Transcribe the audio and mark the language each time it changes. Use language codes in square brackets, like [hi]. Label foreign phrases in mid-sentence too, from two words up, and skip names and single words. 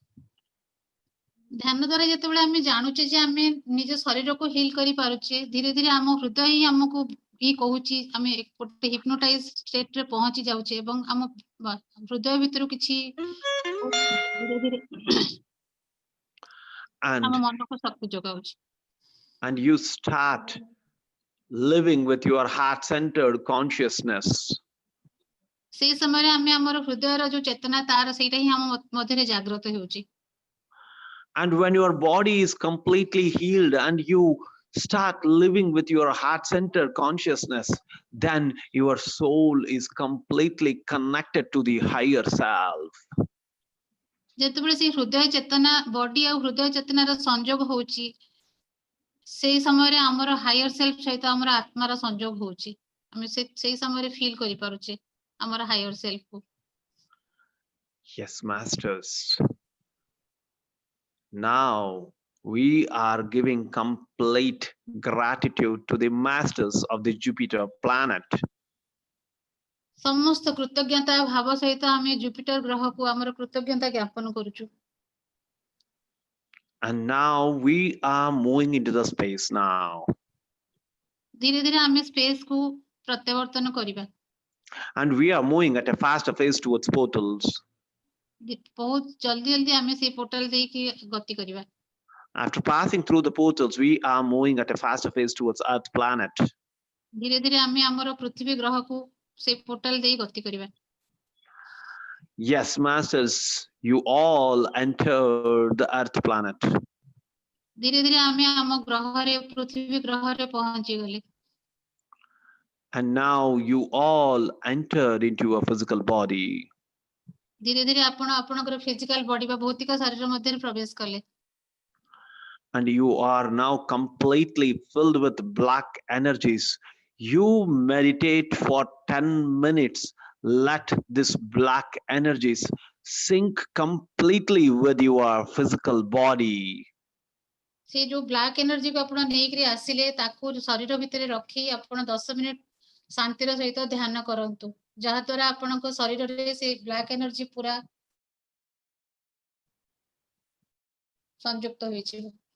[or] ଧ୍ୟାନ ଦ୍ୱାରା ଯେତେବେଳେ ଆମେ ଜାଣୁଛେ ଯେ ଆମେ ନିଜ ଶରୀରକୁ ହିଲ୍ କରିପାରୁଛେ, ଧୀରେ ଧୀରେ ଆମ ହୃଦୟ ହିଁ ଆମକୁ ହିଁ କହୁଛି, ଆମେ ଗୋଟେ [en] hypnotize state [or] ରେ ପହଞ୍ଚି ଯାଉଛେ ଏବଂ ଆମ ହୃଦୟ ଭିତରୁ କିଛି ଧୀରେ ଧୀରେ ଆମ ମନକୁ ଶକ୍ତି ଯୋଗାଉଛି। [en] And you start living with your heart-centered consciousness. [or] ସେଇ ସମୟରେ ଆମେ ଆମର ହୃଦୟର ଯୋଉ ଚେତନା, ତାର ସେଇଟା ହିଁ ଆମ ମଧ୍ୟରେ ଜାଗ୍ରତ ହେଉଛି। [en] And when your body is completely healed and you start living with your heart-centered consciousness, then your soul is completely connected to the higher self. [or] ଯେତେବେଳେ ସେଇ ହୃଦୟ ଚେତନା, ବଡି ଆଉ ହୃଦୟ ଚେତନାର ସଂଯୋଗ ହଉଛି, ସେଇ ସମୟରେ ଆମର [en] higher self [or] ସହିତ ଆମର ଆତ୍ମାର ସଂଯୋଗ ହଉଛି। ଆମେ ସେଇ ସମୟରେ ଫିଲ୍ କରିପାରୁଛେ ଆମର [en] higher self [or] କୁ। [en] Yes, masters. Now we are giving complete gratitude to the masters of the Jupiter planet. [or] ସମସ୍ତ କୃତଜ୍ଞତା ଭାବ ସହିତ ଆମେ ଜୁପିଟର ଗ୍ରହକୁ ଆମର କୃତଜ୍ଞତା ଜ୍ଞାପନ କରୁଛୁ। [en] And now we are moving into the space now. [or] ଧୀରେ ଧୀରେ ଆମେ ସ୍ପେସ୍ କୁ ପ୍ରତ୍ୟାବର୍ତ୍ତନ କରିବା। [en] And we are moving at a faster pace towards portals. [or] ବହୁତ ଜଲ୍ଦି ଜଲ୍ଦି ଆମେ ସେଇ ପୋର୍ଟାଲ ଦେଇକି ଗତି କରିବା। [en] After passing through the portals, we are moving at a faster pace towards Earth planet. [or] ଧୀରେ ଧୀରେ ଆମେ ଆମର ପୃଥିବୀ ଗ୍ରହକୁ ସେଇ ପୋର୍ଟାଲ ଦେଇ ଗତି କରିବା। [en] Yes, masters, you all entered the Earth planet. [or] ଧୀରେ ଧୀରେ ଆମେ ଆମ ଗ୍ରହରେ, ପୃଥିବୀ ଗ୍ରହରେ ପହଞ୍ଚି ଗଲେ। [en] And now you all entered into a physical body. [or] ଧୀରେ ଧୀରେ ଆପଣ ଆପଣଙ୍କର [en] physical body [or] ବା ଭୌତିକ ଶରୀର ମଧ୍ୟରେ ପ୍ରବେଶ କଲେ। [en] And you are now completely filled with black energies. You meditate for 10 minutes. Let this black energies sink completely with your physical body. [or] ସେ ଯୋ [en] black energy [or] କୁ ଆପଣ ନେଇକରି ଆସିଲେ ତାକୁ ଶରୀର ଭିତର ରଖି ଆପଣ 10 ମିନିଟ ଶାନ୍ତିର ସହିତ ଧ୍ୟାନ କରନ୍ତୁ ଯାହା ଦ୍ୱାରା ଆପଣଙ୍କ ଶରୀର ରେ ସେ [en] black energy [or] ପୂରା ସଂଯୁକ୍ତ ହୋଇଛି।